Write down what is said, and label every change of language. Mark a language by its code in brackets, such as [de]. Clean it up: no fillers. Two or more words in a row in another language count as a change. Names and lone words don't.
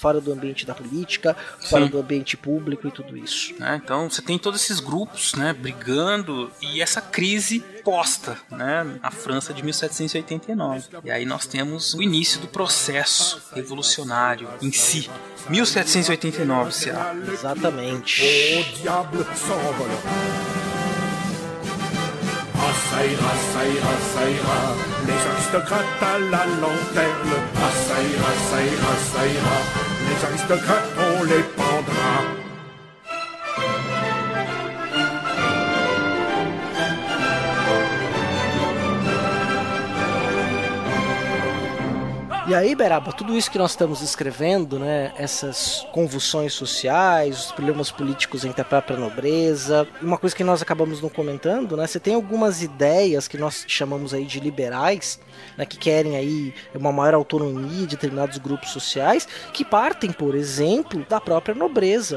[pt] Fora do ambiente da política, fora do ambiente público e tudo isso. Então, você tem todos esses grupos, né, brigando, e essa crise posta, né, na França de 1789. E aí nós temos o início do processo revolucionário em si. 1789, C.A. Exatamente. [fr] Au diable s'envolant. Ça ira, ça ira, ça ira. Les aristocrates à la lanterne. Ça ira, ça ira, ça ira. Les aristocrates, on les pendra. [pt] E aí, Beraba, tudo isso que nós estamos escrevendo, né, essas convulsões sociais, os problemas políticos entre a própria nobreza, uma coisa que nós acabamos não comentando, né, você tem algumas ideias que nós chamamos aí de liberais, né, que querem aí uma maior autonomia de determinados grupos sociais, que partem, por exemplo, da própria nobreza.